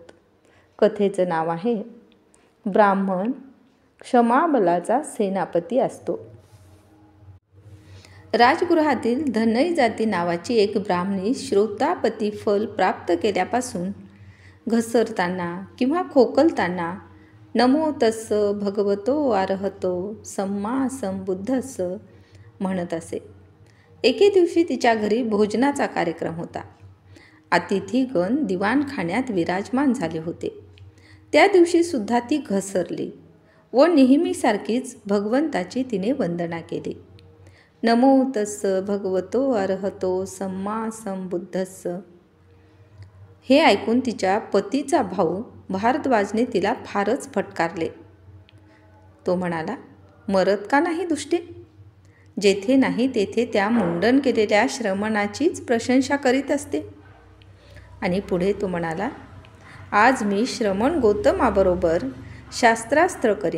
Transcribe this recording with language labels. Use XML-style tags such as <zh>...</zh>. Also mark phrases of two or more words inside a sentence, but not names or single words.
<mr>कथेचं नाव आहे ब्राह्मण क्षमाबलाचा सेनापती असतो. राजगृहातील धनई जाती नावाची एक ब्राह्मणी श्रोतापती फल प्राप्त केल्यापासून घसरताना किंवा खोकलताना</mr> <pi>नमो तस्स भगवतो अरहतो सम्मा संबुद्धस्स</pi> <mr>म्हणत असे. एके दिवशी तिच्या घरी भोजनाचा कार्यक्रम होता. अतिथीगण दिवाणखान्यात विराजमान झाले होते. त्या दिवशी सुद्धा ती घसरली व नेहमीसारखीच भगवंताची तिने वंदना केली.</mr> <pi>नमो तस्स भगवतो अरहतो सम्मा संबुद्धस्स</pi> <mr>हे ऐकून तिच्या पतीचा भाऊ भारद्वाजने तिला फारच फटकारले. तो म्हणाला, मरत का नाही दुष्टे? जेथे नाही तेथे त्या मुंडन केलेल्या श्रमणाचीच प्रशंसा करीत असते. आणि पुढे तो म्हणाला, आज मी श्रमण गौतमाबरोबर शास्त्रास्त्र करीन.</mr>